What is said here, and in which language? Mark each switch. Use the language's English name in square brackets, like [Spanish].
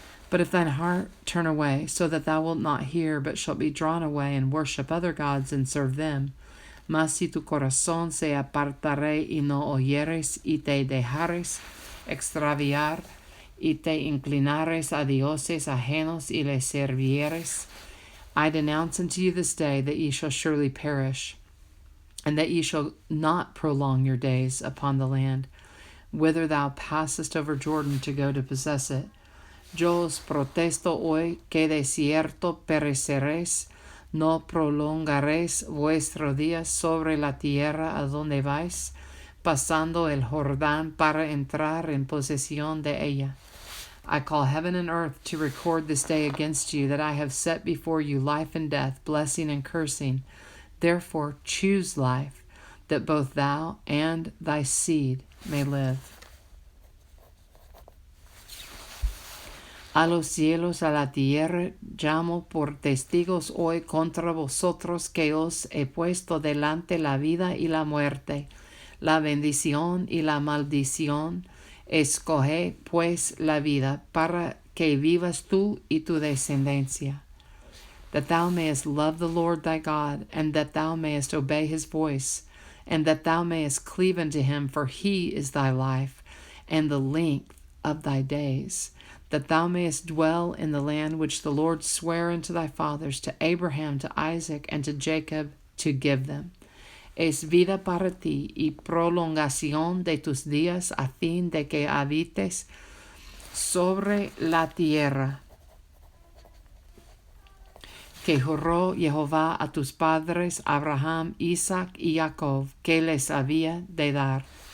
[English] But if thine heart turn away, so that thou wilt not hear, but shalt be drawn away, and worship other gods, and serve them, mas si tu corazón se apartare y no oyeres, y te dejares extraviar, y te inclinares a dioses ajenos, y les servieres, I denounce unto you this day that ye shall surely perish, and that ye shall not prolong your days upon the land, whither thou passest over Jordan to go to possess it. [Spanish] Yo os protesto hoy que de cierto pereceréis, no prolongaréis vuestros días sobre la tierra a donde vais, pasando el Jordán para entrar en posesión de ella. [English] I call heaven and earth to record this day against you, that I have set before you life and death, blessing and cursing. Therefore choose life, that both thou and thy seed may live. [Spanish] A los cielos, a la tierra, llamo por testigos hoy contra vosotros que os he puesto delante la vida y la muerte, la bendición y la maldición. [English] Escoge pues la vida para que vivas tú y tu descendencia, that thou mayest love the Lord thy God, and that thou mayest obey his voice, and that thou mayest cleave unto him, for he is thy life, and the length of thy days, that thou mayest dwell in the land which the Lord sware unto thy fathers, to Abraham, to Isaac, and to Jacob, to give them. [Spanish] Es vida para ti y prolongación de tus días, a fin de que habites sobre la tierra que juró Jehová a tus padres, Abraham, Isaac y Jacob, que les había de dar.